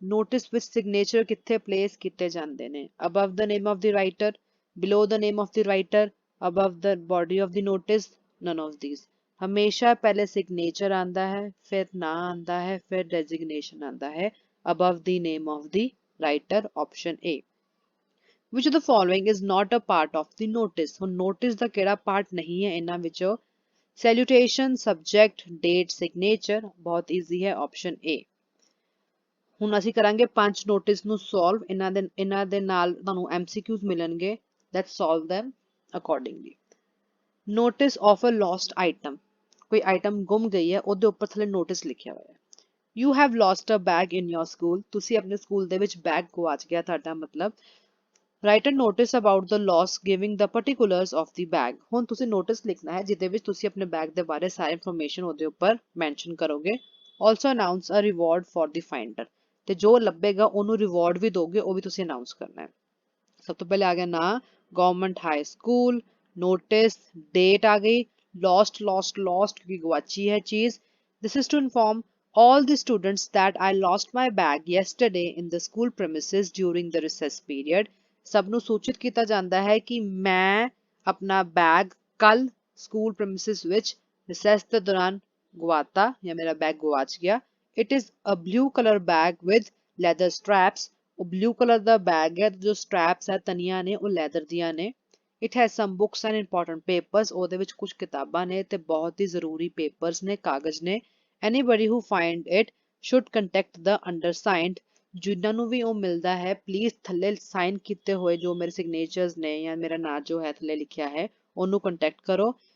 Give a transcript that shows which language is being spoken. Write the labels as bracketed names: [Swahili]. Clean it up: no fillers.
[Punjabi] notice ਵਿੱਚ signature ਕਿੱਥੇ place ਕੀਤੇ ਜਾਂਦੇ ਨੇ? [English] above the name of the writer, below the name of the writer, above the body of the notice, none of these। [Punjabi] ਹਮੇਸ਼ਾ ਪਹਿਲੇ signature ਆਂਦਾ ਹੈ, ਫਿਰ ਨਾਂ ਆਂਦਾ ਹੈ, ਫਿਰ designation ਆਂਦਾ ਹੈ, [English] above the name of the writer, [Punjabi] option A। [English] which of the following is not a part of the notice? [Punjabi] ਹੁਣ notice ਦਾ ਕਿਹੜਾ part ਨਹੀਂ ਹੈ ਇਹਨਾਂ ਵਿੱਚੋਂ? salutation, subject, date, signature, ਬਹੁਤ easy ਹੈ, option A। ਹੁਣ ਅਸੀਂ ਕਰਾਂਗੇ 5 notice ਨੂੰ solve। ਇਹਨਾਂ ਦੇ ਨਾਲ ਤੁਹਾਨੂੰ MCQs ਮਿਲਣਗੇ। [English] let's solve them accordingly। [Punjabi] notice of a lost item, ਕੋਈ item ਗੁੰਮ ਗਈ ਹੈ ਉਹਦੇ ਉੱਪਰ ਥੱਲੇ notice ਲਿਖਿਆ ਹੋਇਆ ਹੈ। [English] you have lost a bag in your school, [Punjabi] ਤੁਸੀਂ ਆਪਣੇ ਸਕੂਲ ਦੇ ਵਿੱਚ ਬੈਗ ਗਵਾਚ ਗਿਆ ਤੁਹਾਡਾ, ਮਤਲਬ [English] write a notice about the loss giving the particulars of the bag। [Punjabi] ਹੁਣ ਤੁਸੀਂ notice ਲਿਖਣਾ ਹੈ ਜਿਹਦੇ ਵਿੱਚ ਤੁਸੀਂ ਆਪਣੇ ਬੈਗ ਦੇ ਬਾਰੇ ਸਾਰੀ ਇਨਫੋਰਮੇਸ਼ਨ ਉਹਦੇ ਉੱਪਰ ਮੈਂਸ਼ਨ ਕਰੋਗੇ। [English] also announce a reward for the finder, [Punjabi] ਤੇ ਜੋ ਲੱਭੇਗਾ ਉਹਨੂੰ ਰਿਵਾਰਡ ਵੀ ਦੋਗੇ, ਉਹ ਵੀ ਤੁਸੀਂ ਅਨਾਉਂਸ ਕਰਨਾ ਹੈ। ਸਭ ਤੋਂ ਪਹਿਲੇ ਆ ਗਿਆ ਨਾਂ, government high school, notice, date ਆ ਗਈ, lost ਕਿਉਂਕਿ ਗਵਾਚੀ ਹੈ ਚੀਜ਼। [English] this is to inform all the students that I lost my bag yesterday in the school premises during the recess period। [Punjabi] ਸਭ ਨੂੰ ਸੂਚਿਤ ਕੀਤਾ ਜਾਂਦਾ ਹੈ ਕਿ ਮੈਂ ਆਪਣਾ ਬੈਗ ਕੱਲ ਸਕੂਲ ਪ੍ਰੈਮਿਸਿਸ ਵਿੱਚ ਰਿਸੈਸ ਦੇ ਦੌਰਾਨ ਗਵਾਤਾ ਜਾਂ ਮੇਰਾ ਬੈਗ ਗਵਾਚ ਗਿਆ। [English] it is a blue color bag with leather straps। [Punjabi] ਉਹ ਬਲੂ ਕਲਰ ਦਾ ਬੈਗ ਹੈ, ਜੋ ਸਟ੍ਰੈਪਸ ਹੈ ਤਨੀਆਂ ਨੇ ਉਹ ਲੈਦਰ ਦੀਆਂ ਨੇ। [English] it has some books and important papers, [Punjabi] ਉਹਦੇ ਵਿੱਚ ਕੁਝ ਕਿਤਾਬਾਂ ਨੇ ਤੇ ਬਹੁਤ ਹੀ ਜ਼ਰੂਰੀ ਪੇਪਰਸ ਨੇ, ਕਾਗਜ਼ ਨੇ। [English] anybody who find it should contact the undersigned। [Punjabi] ਜਿਨ੍ਹਾਂ ਨੂੰ ਵੀ ਉਹ ਮਿਲਦਾ ਹੈ ਪਲੀਜ਼ ਥੱਲੇ ਸਾਈਨ ਕੀਤੇ ਹੋਏ ਜੋ ਮੇਰੇ ਸਿਗਨੇਚਰਸ ਨੇ ਜਾਂ ਮੇਰਾ ਨਾਂ ਜੋ ਹੈ ਥੱਲੇ ਲਿਖਿਆ ਹੈ ਉਹਨੂੰ ਕੰਟੈਕਟ ਕਰੋ।